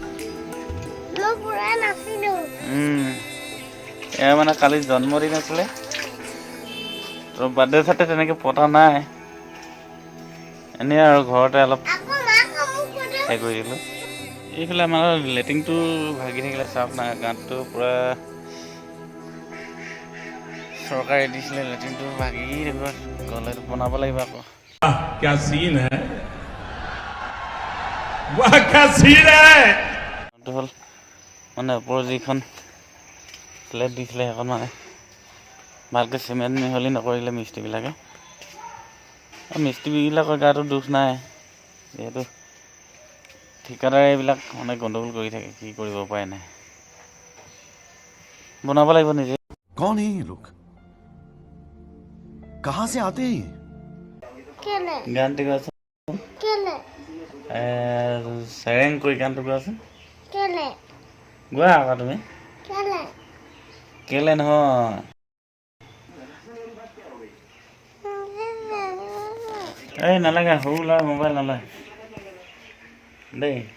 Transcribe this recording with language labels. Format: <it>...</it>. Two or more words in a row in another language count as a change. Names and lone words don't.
<as>এয়া মানে কালি জন্মদিন আছিলে তো বাৰ্থডে চাৰ্থডে তেনেকৈ পতা নাই এনেই আৰু ঘৰতে অলপ হেৰি কৰি দিলোঁ এইফালে আমাৰ লেট্ৰিনটো ভাগি থাকিলে চাওক না গাঁতটো পূৰা চৰকাৰে দিছিলে লেট্ৰিনটো ভাগি থাকিব গ'লে বনাব লাগিব আকৌ</as> <hi>क्या सीन है वाह क्या सीन है</hi> <as>হ'ল মানে ওপৰৰ যিখন ফ্লেট দিছিলে সেইখন মানে ভালকৈ চিমেণ্ট মিহলি নকৰিলে মিস্ত্ৰীবিলাকে মিস্ত্ৰীবিলাকৰ গাতো দুখ নাই যিহেতু ঠিকাদাৰে এইবিলাক মানে গণ্ডগোল কৰি থাকে কি কৰিব উপায় নাই বনাব লাগিব নিজে</as> <hi>कौन है ये लोग कहाँ से आते हैं</hi> <as>গানটো গোৱাচোন চেৰেং কৰি গানটো গোৱাচোন গোৱা আকৌ তুমি কেলে নহয় এই নালাগে সৰু ল'ৰা মোবাইল নলয় দেই</as>